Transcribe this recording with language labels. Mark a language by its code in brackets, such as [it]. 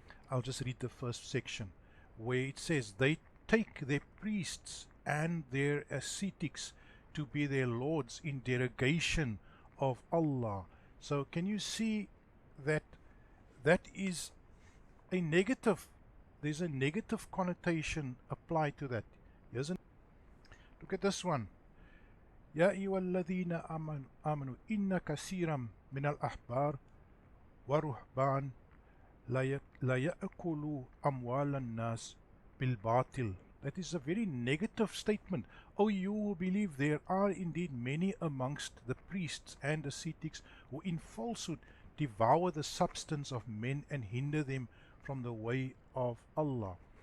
[en] I'll just read the first section where it says, they take their priests and their ascetics to be their lords in derogation of Allah. So can you see that that is a negative? There's a negative connotation applied to that. Look at this one. [ar] يا أيها الذين آمنوا إن كثيرا من الأحبار ورهبان لا يأكلوا أموال الناس بالباطل. [en] That is a very negative statement. O you who believe, there are indeed many amongst the priests and ascetics who in falsehood devour the substance of men and hinder them from the way of Allah.